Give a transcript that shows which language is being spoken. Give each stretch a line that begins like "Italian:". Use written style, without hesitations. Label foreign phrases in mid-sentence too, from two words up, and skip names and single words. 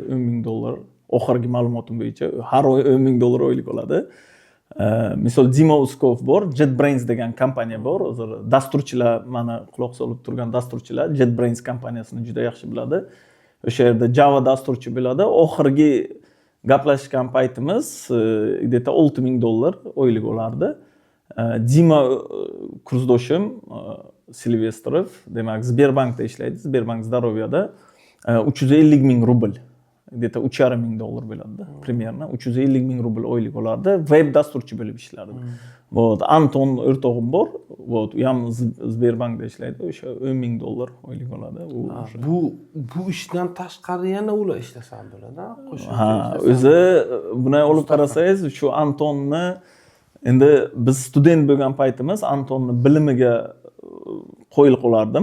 Uzbek: $10,000 oxirgi ma'lumotim bo'yicha har oy $10,000 oylik oladi. Misol Dima Uskov bor, JetBrains degan kompaniya bor. Hozir dasturchilar, mana quloq solib turgan dasturchilar JetBrains kompaniyasini juda yaxshi biladi. O'sha yerda Java dasturchi bo'ladi. Oxirgi gaplashgan paytimiz где-то $6,000 oylik olardi. Dima kursdoshim Silvestrov, demak Sberbankda ishlaydi. Sberbank Zdarovyada 350,000 rubl, где-то $3,500 bo'ladi, примерно 350,000 rubl oylik olardi. Web dasturchi bo'lib ishlardi. Anton o'rtog'im bor, u ham Sberbankda ishlaydi. O'sha $10,000 oylik oladi. Bu ishdan tashqari yana ular ishlasa ham bo'ladi, Ha, o'zi buni olib qarasangiz, shu Antonni endi biz student bo'lgan paytimiz Antonni bilimiga qo'yilib qolardim.